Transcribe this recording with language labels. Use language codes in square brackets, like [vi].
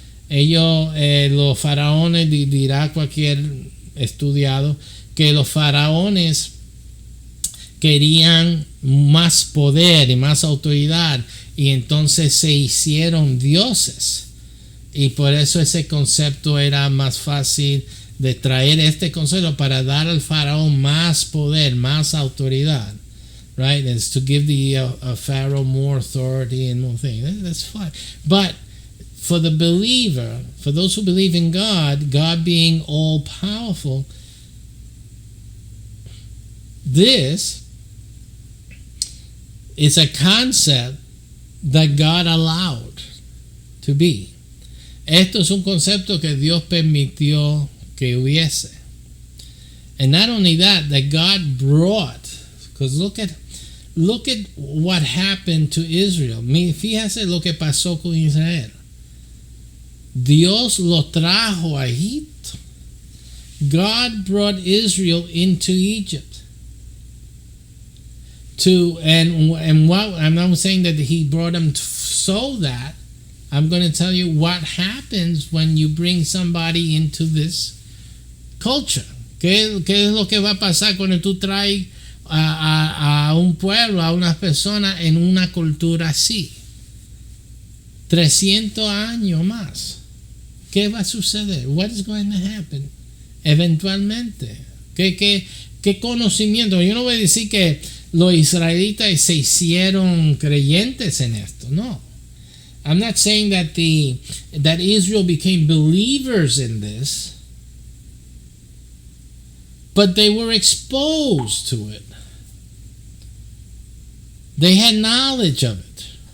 [es] Ellos, los faraones, dirá cualquier estudiado, que los faraones querían más poder y más autoridad, y entonces se hicieron dioses. Y por eso ese concepto era más fácil de traer este concepto para dar al faraón más poder, más autoridad. [en] Right? It's to give the pharaoh more authority and more things. That's fine. But for the believer, for those who believe in God, God being all powerful, this is a concept that God allowed to be. [es] Esto es un concepto que Dios permitió que hubiese. [en] And not only that God brought, because look at what happened to Israel. [es] Fíjate lo que pasó con Israel. Dios lo trajo a Egipto. [en] God brought Israel into Egypt. And what I'm not saying that he brought them so that I'm going to tell you what happens when you bring somebody into this culture. [es] ¿Qué es lo que va a pasar cuando tú traes a un pueblo, a unas personas en una cultura así? 300 años más. ¿Qué va a suceder? [en] What is going to happen? [es] Eventualmente. ¿Qué conocimiento? Yo no voy a decir que los israelitas se hicieron creyentes en esto. No. [en] I'm not saying that Israel became believers in this, but they were exposed to it. They had knowledge of it.